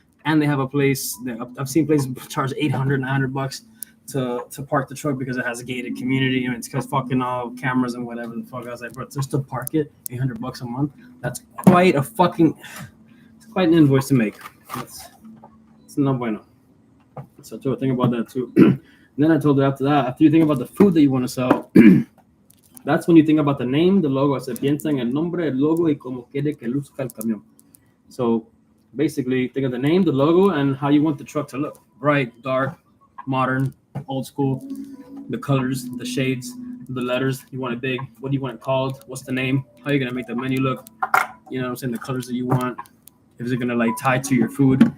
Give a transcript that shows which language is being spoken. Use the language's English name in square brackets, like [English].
[English] And they have a place that I've seen places charge $800, $900 to park the truck because it has a gated community, and it's because fucking all cameras and whatever the fuck. I was like, bro, just to park it, $800 a month. That's quite an invoice to make. It's [Spanish] no bueno. [English] So I told her think about that too. And then I told her after you think about the food that you want to sell, that's when you think about the name, the logo. [Spanish] Se piensa en el nombre, el logo, y como quiere que luzca el camión. [English] So basically, think of the name, the logo, and how you want the truck to look. Bright, dark, modern, old school, the colors, the shades, the letters. You want it big. What do you want it called? What's the name? How are you going to make the menu look? You know what I'm saying? The colors that you want. Is it going to tie to your food?